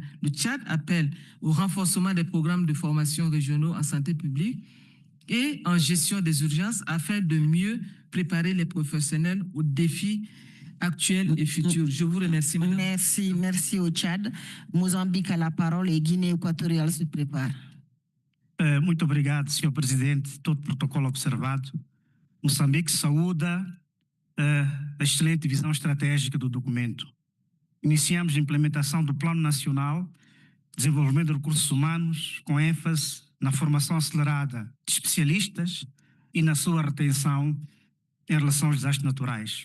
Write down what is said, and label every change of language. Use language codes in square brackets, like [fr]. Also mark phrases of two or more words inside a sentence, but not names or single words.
[fr] Le Tchad appelle au renforcement des programmes de formation régionaux en santé publique et en gestion des urgences afin de mieux préparer les professionnels aux défis actuels et futurs. Je vous remercie, madame. Merci au Tchad. Mozambique a la parole et Guinée équatoriale se prépare. [pt] Muito obrigado, senhor presidente. Todo protocolo observado. Moçambique saúda a excelente visão estratégica do documento. Iniciamos a implementação do Plano Nacional de Desenvolvimento de Recursos Humanos, com ênfase na formação acelerada de especialistas e na sua retenção em relação aos desastres naturais.